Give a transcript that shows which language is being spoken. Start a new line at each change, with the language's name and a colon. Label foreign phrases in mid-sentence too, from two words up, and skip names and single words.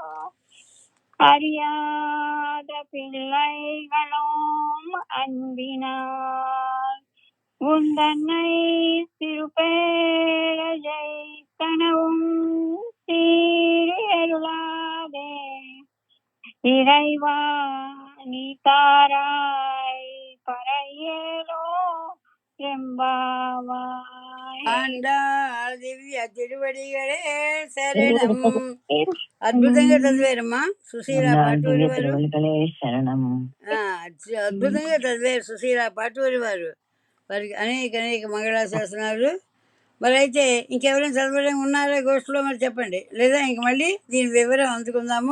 Tamil: அறியாத பிள்ளைகளும் அன்பினால் உந்தன்னை சிறுபேழை கனவும் சீறி அருளாதே. இறைவா நீ தாராய் பறையேலோ எம்பாவாய்.
Telugu: ఆండాళ్ దివ్య తిరువడిగడే శరణం. అద్భుతంగా చదివారమ్మా సుశీల పాటూరి వారు. అద్భుతంగా చదివారు సుశీల పాటూరి వారు. వారికి అనేక అనేక మంగళాశాసనాలు. మరి అయితే ఇంకెవరైనా చదవడం ఉన్నారా గోష్ఠిలో మరి చెప్పండి, లేదా ఇంక మళ్ళీ దీని వివరం అందుకుందాము.